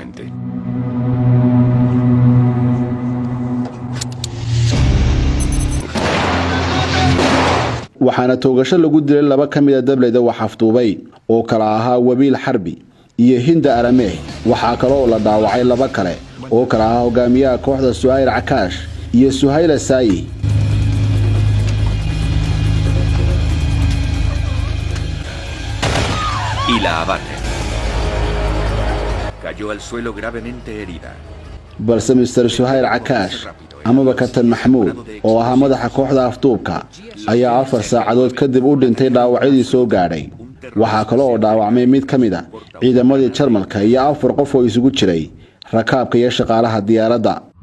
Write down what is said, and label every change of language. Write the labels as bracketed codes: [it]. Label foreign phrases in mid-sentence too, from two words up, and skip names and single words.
[so] waxaana toogasho lagu dilay laba kamid ah dableyda wax afduubay oo kala ahaa Wabiil Xarbi iyo Hinda Arameh waxa kale oo la dhaawacay laba kale oo kala ahaa hogaamiyaha kooxda Suhayl Cakaash iyo Suhayl Saayi [es] y la abate. Cayó al suelo gravemente herida. balse Mr. [so] Suhayl Cakaash amaba Kabtan Maxamuud oo ahaa madaxa kooxda afduubka ayaa 4 saacadood kadib u dhintay dhaawacyadii soo gaadhay waxa kale oo dhaawacmay mid kamid ah ciidamadii Jarmalka iyo 4 qof oo isugu jiray rakaabka iyo shaqaalaha diyaaradda